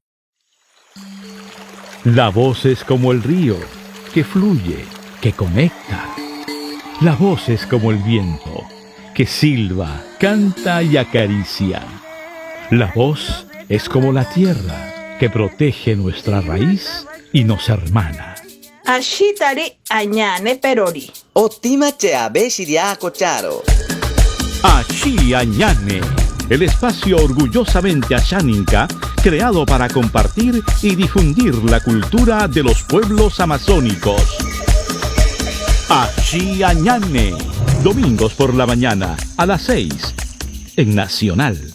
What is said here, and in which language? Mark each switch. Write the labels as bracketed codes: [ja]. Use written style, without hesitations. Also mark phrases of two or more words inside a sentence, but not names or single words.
[es] La voz es como el río, que fluye, que conecta. La voz es como el viento, que silba, canta y acaricia. La voz es como la tierra, que protege nuestra raíz y nos hermana. [cni] Ashitari añane perori. Otimache abe shiriako charo. [es] Ashi Añane, el espacio orgullosamente asháninca, creado para compartir y difundir la cultura de los pueblos amazónicos. Ashi Añane, domingos por la mañana a las 6, en Nacional.